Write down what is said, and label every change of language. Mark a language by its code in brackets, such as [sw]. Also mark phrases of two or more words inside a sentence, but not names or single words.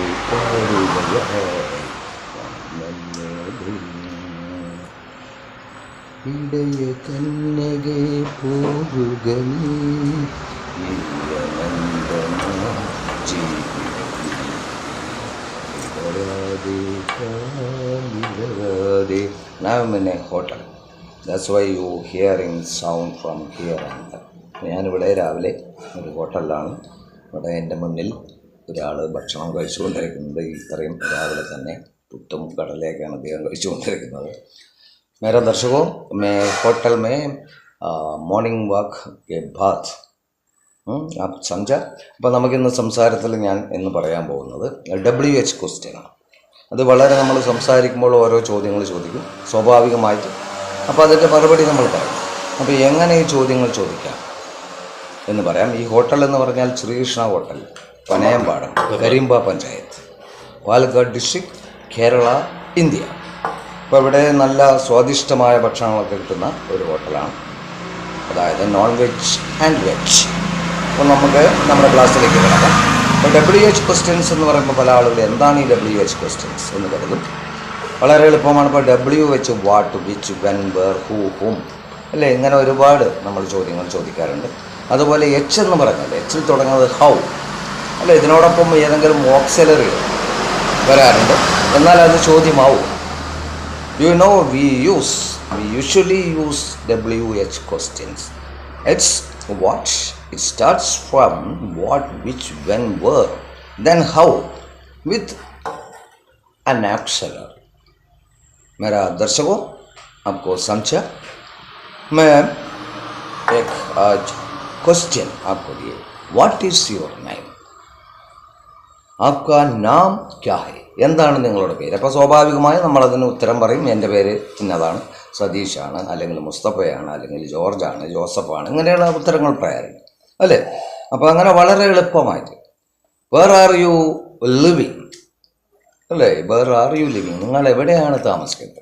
[ml] ഇടയ കന്യകെ പോരുക [en] Now I'm in a hotel. That's why you hearing sound from here and there. [ml] ഞാനിവിടെ രാവിലെ ഒരു ഹോട്ടലിലാണ്. ഇവിടെ എൻ്റെ മുന്നിൽ ഒരാൾ ഭക്ഷണം കഴിച്ചുകൊണ്ടിരിക്കുന്നത്. ഇത്രയും രാവിലെ തന്നെ പുട്ടും കടലയൊക്കെയാണ് അദ്ദേഹം കഴിച്ചുകൊണ്ടിരിക്കുന്നത്. [hi] मेरा दर्शकों, मैं होटल में [en] morning walk [hi] के बाद आप समझा. [ml] അപ്പോൾ നമുക്കിന്ന് സംസാരത്തിൽ ഞാൻ ഇന്ന് പറയാൻ പോകുന്നത് WH ക്വസ്റ്റ്യനാണ്. അത് വളരെ നമ്മൾ സംസാരിക്കുമ്പോൾ ഓരോ ചോദ്യങ്ങൾ ചോദിക്കും സ്വാഭാവികമായിട്ട്. അപ്പോൾ അതിൻ്റെ മറുപടി നമ്മൾ പറയും. അപ്പോൾ എങ്ങനെ ഈ ചോദ്യങ്ങൾ ചോദിക്കാം എന്ന് പറയാം. ഈ ഹോട്ടൽ എന്ന് പറഞ്ഞാൽ ശ്രീകൃഷ്ണ ഹോട്ടൽ, പനയമ്പാടം, കരിമ്പ പഞ്ചായത്ത്, പാലക്കാട് ഡിസ്ട്രിക്ട്, കേരള, ഇന്ത്യ. അപ്പോൾ ഇവിടെ നല്ല സ്വാദിഷ്ടമായ ഭക്ഷണങ്ങളൊക്കെ കിട്ടുന്ന ഒരു ഹോട്ടലാണ്. അതായത് [en] non veg and veg. [ml] അപ്പോൾ നമുക്ക് നമ്മുടെ ക്ലാസ്സിലേക്ക് കിടക്കാം. അപ്പോൾ [en] WH questions [ml] എന്ന് പറയുമ്പോൾ പല ആളുകൾ എന്താണ് ഈ [en] WH questions [ml] എന്ന് കരുതും. വളരെ എളുപ്പമാണ്. ഇപ്പോൾ W വെച്ച് [en] what, which, when, where, who, whom [ml] അല്ലേ, ഇങ്ങനെ ഒരുപാട് നമ്മൾ ചോദ്യങ്ങൾ ചോദിക്കാറുണ്ട്. അതുപോലെ H എന്ന് പറഞ്ഞാൽ Hൽ തുടങ്ങുന്നത് ഹൗ അല്ലേ, ഇതിനോടൊപ്പം ഏതെങ്കിലും ഓക്സിലറി വരാറുണ്ട്, എന്നാൽ അത് ചോദ്യമാവും. [en] we usually use WH questions. It's what, it starts from what, which, when, where, then how with an auxiliary. [hi] मेरा दर्शकों, आपको समझा. मैं एक आज क्वेश्चन आपको दिए, [en] what is your name, [hi] आपका नाम क्या है, [ml] എന്താണ് നിങ്ങളുടെ പേര്. അപ്പോൾ സ്വാഭാവികമായി നമ്മളതിന് ഉത്തരം പറയും. എൻ്റെ പേര് ഇന്നതാണ്, സതീഷാണ്, അല്ലെങ്കിൽ മുസ്തഫയാണ്, അല്ലെങ്കിൽ ജോർജാണ്, ജോസഫാണ്, ഇങ്ങനെയുള്ള ഉത്തരങ്ങൾ പറയാറുണ്ട് അല്ലേ. അപ്പോൾ അങ്ങനെ വളരെ എളുപ്പമായിട്ട് [en] where are you living [ml] അല്ലേ, [en] where are you living, [ml] നിങ്ങൾ എവിടെയാണ് താമസിക്കുന്നത്.